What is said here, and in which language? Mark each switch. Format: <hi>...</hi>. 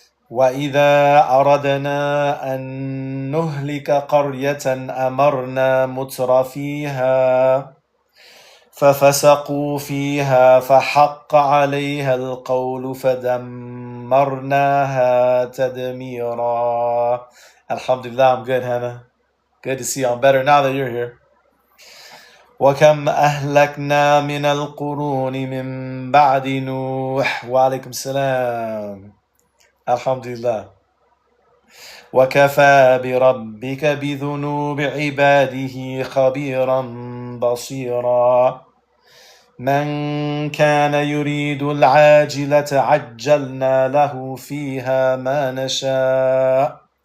<ar>وإذا أردنا أن نهلك قرية أمرنا متر فيها ففسقوا فيها فحق عليها القول فدمرناها تدميرا.</ar> <en>Alhamdulillah, I'm good, Hannah. Good to see you. I'm better now that you're here.</en> <ar>وكم أهلكنا من القرون من بعد نوح. وعليكم السلام. Alhamdulillah. وكفى بربك بذنوب عباده خبيرا بصيرا من كان يريد العاجلة عجلنا له فيها ما نشاء.</ar>